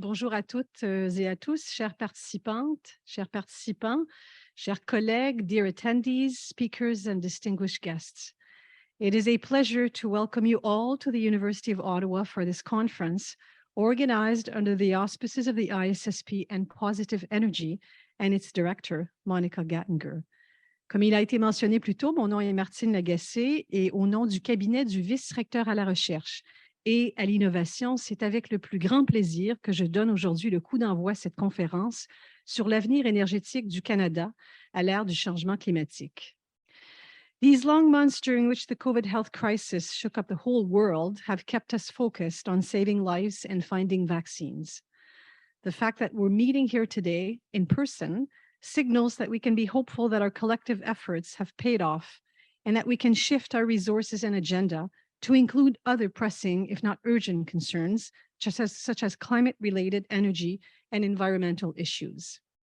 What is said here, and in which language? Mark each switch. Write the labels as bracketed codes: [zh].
[fr] Bonjour à toutes et à tous, chères participantes, chers participants, chers collègues, [en] dear attendees, speakers, and distinguished guests. It is a pleasure to welcome you all to the University of Ottawa for this conference, organized under the auspices of the ISSP and Positive Energy and its director, Monica Gattinger. [fr] Comme il a été mentionné plus tôt, mon nom est Martine Lagacé et au nom du cabinet du vice-recteur à la recherche et à l'innovation, c'est avec le plus grand plaisir que je donne aujourd'hui le coup d'envoi à cette conférence sur l'avenir énergétique du Canada à l'ère du changement climatique. [en] These long months during which the COVID health crisis shook up the whole world have kept us focused on saving lives and finding vaccines. The fact that we're meeting here today in person signals that we can be hopeful that our collective efforts have paid off and that we can shift our resources and agenda to include other pressing, if not urgent, concerns, such as climate-related energy and environmental issues.